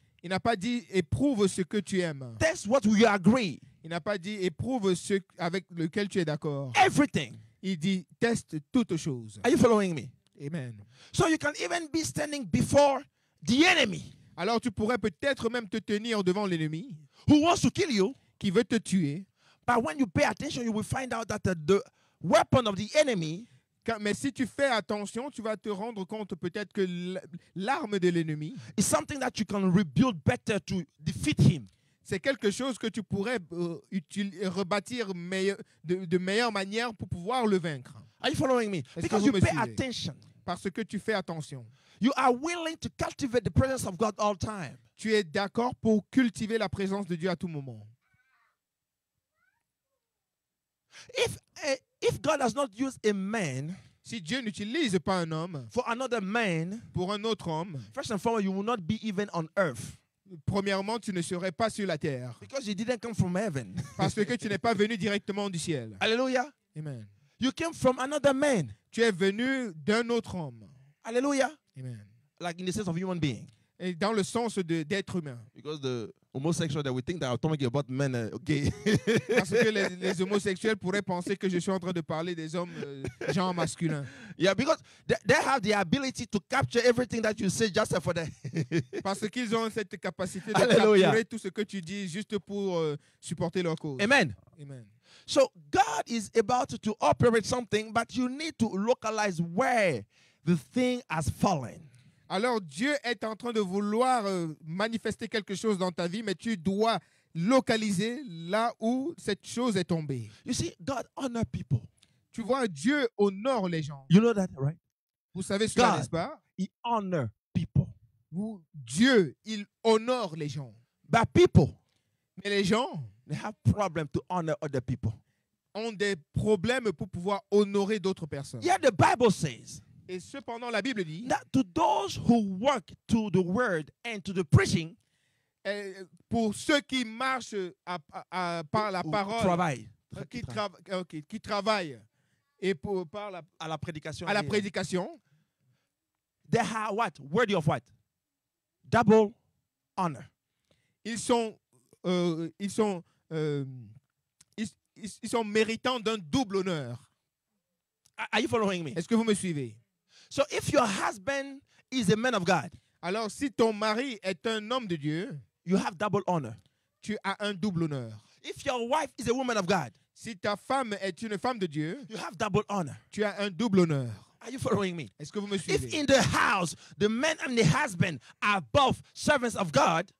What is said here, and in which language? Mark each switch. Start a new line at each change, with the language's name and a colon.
French: Il n'a pas dit éprouve ce que tu aimes.
English: Test what you agree.
French: Il n'a pas dit éprouve ce avec lequel tu es d'accord.
English: Everything.
French: Il dit teste toutes choses.
English: Are you following me? Amen. So you can even be standing before the enemy.
French: Alors tu pourrais peut-être même te tenir devant l'ennemi
English: who wants to kill you.
French: qui veut te tuer.
English: But when you pay attention, you will find out that the weapon of the enemy
French: Mais si tu fais attention, tu vas te rendre compte peut-être que l'arme de l'ennemi
English: is something that you can rebuild better to defeat him.
French: C'est quelque chose que tu pourrais rebâtir de meilleure manière pour pouvoir le vaincre.
English: Are you following me?
French: Est-ce que
English: Because
French: vous
English: you
French: me
English: pay
French: suivez?
English: attention.
French: parce que tu fais attention.
English: You are willing to cultivate the presence of God all time.
French: Tu es d'accord pour cultiver la présence de Dieu à tout moment.
English: If God has not used a man
French: Si Dieu n'utilise pas un homme
English: for another man,
French: pour un autre homme,
English: first and foremost, you will not be even on earth
French: premièrement, tu ne serais pas sur la terre
English: because you didn't come from heaven.
French: parce que tu n'es pas venu directement du ciel.
English: Hallelujah. Amen. You came from another man.
French: Tu es venu d'un autre homme.
English: Hallelujah. Amen. Like in the sense of human being.
French: Et dans le sens d'être humain.
English: Because the homosexual that we think that I'm talking about men, okay.
French: Parce que les homosexuels pourraient penser que je suis en train de parler des hommes genre masculins.
English: Yeah, because they have the ability to capture everything that you say just for them.
French: Parce qu'ils ont cette capacité de
English: Hallelujah.
French: capturer tout ce que tu dis juste pour supporter leur cause.
English: Amen. Amen. So God is about to operate something, but you need to localize where the thing has fallen.
French: Alors Dieu est en train de vouloir manifester quelque chose dans ta vie, mais tu dois localiser là où cette chose est tombée.
English: You see, God honor people.
French: Tu vois, Dieu honore les gens.
English: You know that, right?
French: Vous savez cela,
English: God.
French: n'est-ce pas?
English: He honor people.
French: Dieu, il honore les gens.
English: But people,
French: Mais les gens
English: they have problem to honor other people.
French: ont des problèmes pour pouvoir honorer d'autres personnes.
English: Yeah, the Bible says
French: Et cependant, la Bible dit,
English: that to those who work to the word and to the preaching,
French: pour ceux qui marchent par la
English: who
French: parole, travail, qui travaillent et par à la prédication, à la prédication,
English: they have what? Worthy of what? Double honor.
French: ils sont méritants d'un double honneur.
English: Are you following me?
French: Est-ce que vous me suivez?
English: So if your husband is a man of God,
French: Alors, si ton mari est un homme de Dieu,
English: you have double honor.
French: tu as un double honneur.
English: If your wife is a woman of God,
French: Si ta femme est une femme de Dieu,
English: you have double honor.
French: tu as un double honneur.
English: Are you following me?
French: Est-ce que vous me
English: If
French: suivez?
English: in the house the man and the husband are both servants of God,